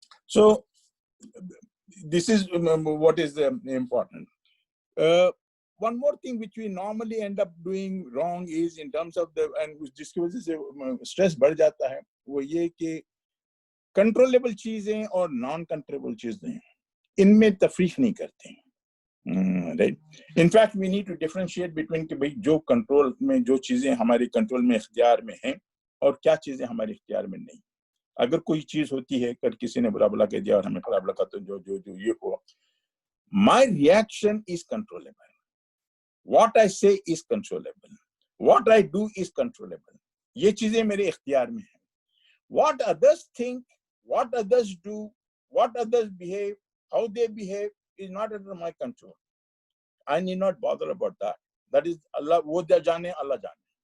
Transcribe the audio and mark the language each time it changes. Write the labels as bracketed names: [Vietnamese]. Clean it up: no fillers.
[English] So this is what is important. One more thing which we normally end up doing wrong is in terms of the, and [Hindi] जिसकी वजह से stress बढ़ जाता है, वो ये कि कंट्रोलेबल चीजें और नॉन कंट्रोलेबल चीजें इनमें तफरीक नहीं करते, right. [English] in fact we need to differentiate between [Hindi] कि भाई जो कंट्रोल में, जो चीजें हमारे कंट्रोल में, इख्तियार में हैं, और क्या चीजें हमारे इख्तियार में नहीं. अगर कोई चीज होती है, कर किसी ने बुरा भला कह दिया और हमें खराब लगा, तो जो जो जो ये हुआ, [English] my reaction is controllable, [Hindi] what I से is controllable, what I do is controllable. ये चीजें मेरे इख्तियार में हैं. [English] What others think, what others do, what others behave, how they behave is not under my control. I need not bother about that. That is Allah, [Hindi] wo jaane, Allah jaane.